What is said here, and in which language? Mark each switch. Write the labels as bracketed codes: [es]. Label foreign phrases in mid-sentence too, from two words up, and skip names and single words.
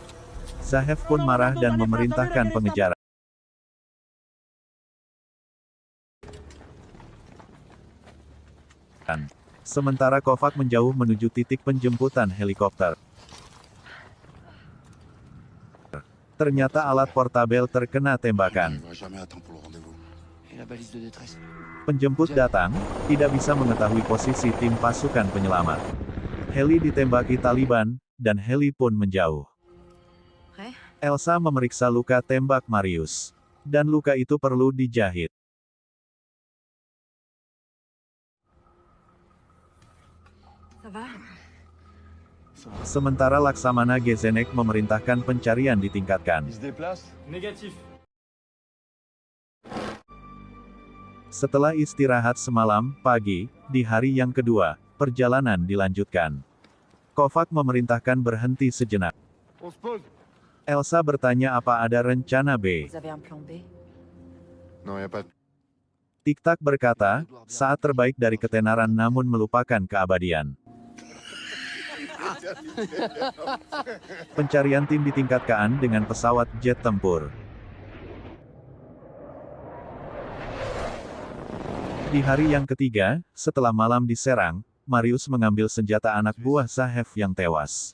[id] Zahev pun marah dan memerintahkan pengejaran. Sementara Kovac menjauh menuju titik penjemputan helikopter. Ternyata alat portabel terkena tembakan. [fr] Il va jamais à temps pour le rendez-vous. Et la balise de détresse. [id] Penjemput datang, tidak bisa mengetahui posisi tim pasukan penyelamat. Heli ditembaki Taliban, dan heli pun menjauh. [fr] Prêt? [id] Elsa memeriksa luka tembak Marius. Dan luka itu perlu dijahit. [fr] Ça va? [id] Sementara Laksamana Gezenek memerintahkan pencarian ditingkatkan. [fr] Il se déplace? Négatif. [id] Setelah istirahat semalam, pagi, di hari yang kedua, perjalanan dilanjutkan. Kovac memerintahkan berhenti sejenak. [fr] On se pose. [id] Elsa bertanya apa ada rencana B. [fr] Vous avez un plan B? Non, y a pas de... [id] Tiktak berkata, saat terbaik dari ketenaran namun melupakan keabadian. Pencarian tim ditingkatkan dengan pesawat jet tempur. Di hari yang ketiga, setelah malam diserang, Marius mengambil senjata anak buah Zahev yang tewas.